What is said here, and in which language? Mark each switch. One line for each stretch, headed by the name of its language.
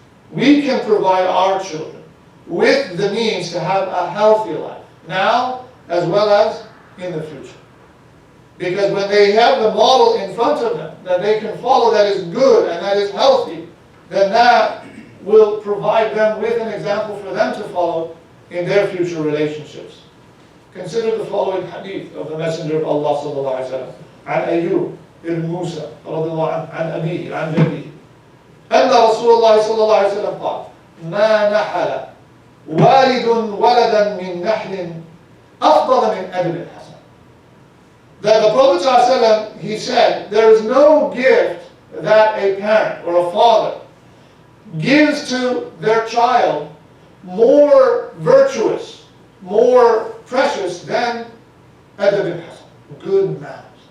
English: We can provide our children with the means to have a healthy life, now as well as in the future. Because when they have the model in front of them that they can follow that is good and that is healthy, then that will provide them with an example for them to follow in their future relationships. Consider the following hadith of the Messenger of Allah sallallahu alaihi wasallam.
Arabic: عن أيوب بن موسى رضي الله عنه عن أبيه عن جده أن رسول الله صلى الله عليه وسلم قال ما نحل والد ولدا من نحل أفضل من أجر حسن.
English: That the Prophet ﷺ, he said, there is no gift that a parent or a father gives to their child more virtuous, more precious than adab al-hasan, good manners.